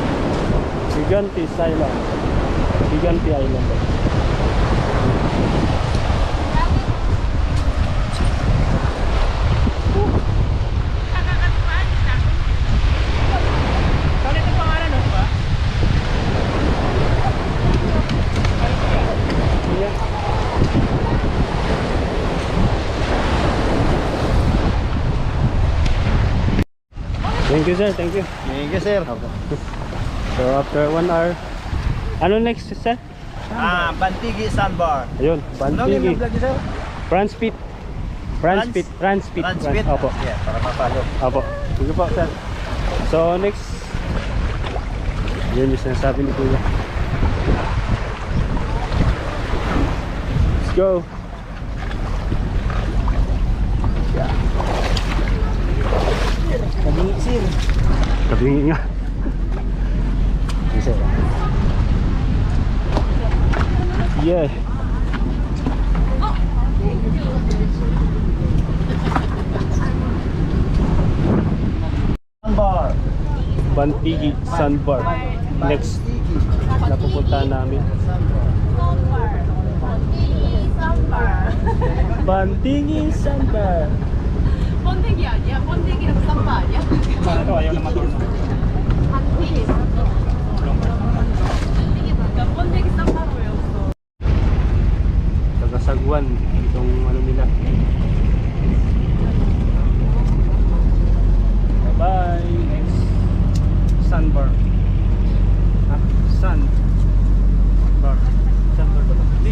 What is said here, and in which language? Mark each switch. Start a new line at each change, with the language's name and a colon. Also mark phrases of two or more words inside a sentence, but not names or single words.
Filipino: Giganti Island. Giganti Island. Saan ito pangalan no, ba?
English: Thank you sir, thank you. Thank you, sir. So after 1 hour,
Filipino: ano next sir? Bantigi Sandbar. Ayun, Ano yung Bantigi. vlog niyo, sir? France Pit. Opo. Yeah, para mapalo. Opo. Sige po sir.
English: So next,
Filipino: yun yung sinasabi ni Kuya.
English: Let's go.
Filipino: Kabingi, sir. Kabingi nga. Isa. Yeah. Sandbar. Bantigi Sandbar. Next na pupuntahan namin. Bantigi Sandbar.
Korean: 번데기 아니야? 번데기랑 쌈바 아니야?
Filipino: Ito ayaw na matulog.
Korean: 번데기. 나 번데기 쌈바로 외웠어.
Filipino: Tagasagwan itong ano nila. Bye. Next Sandbar. Sandbar. Sandbar ba? Hindi.